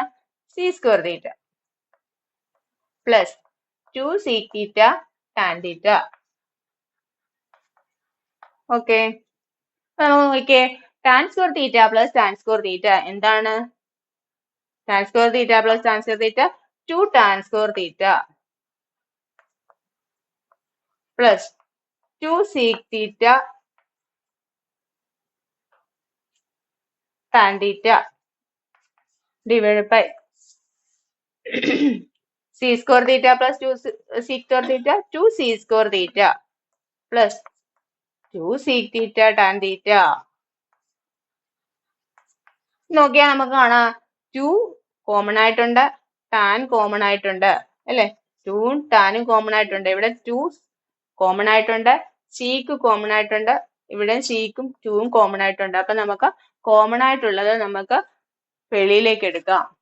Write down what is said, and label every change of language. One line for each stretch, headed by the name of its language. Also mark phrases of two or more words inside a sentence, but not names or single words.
English: c square theta plus 2 sec theta tan theta.
Malayalam: ഓക്കെ, നോക്കിയേ.
English: tan square theta plus tan square theta എന്താണ്? tan square theta plus tan square theta 2 tan square theta plus 2 sec theta tan theta divided by c square theta plus 2 sec square theta 2 c square theta plus 2 sec theta tan theta
Malayalam: നോക്കിയാൽ നമുക്ക് കാണാം 2 കോമൺ ആയിട്ടുണ്ട്, ടാൻ കോമൺ ആയിട്ടുണ്ട് അല്ലെ? 2 ടാനും കോമൺ ആയിട്ടുണ്ട്. ഇവിടെ 2 കോമൺ ആയിട്ടുണ്ട്, സിക്ക് കോമൺ ആയിട്ടുണ്ട്, ഇവിടെ സിക്കും 2ഉം കോമൺ ആയിട്ടുണ്ട്. അപ്പൊ നമുക്ക് കോമൺ ആയിട്ടുള്ളത് നമുക്ക് വെളിയിലേക്ക് എടുക്കാം.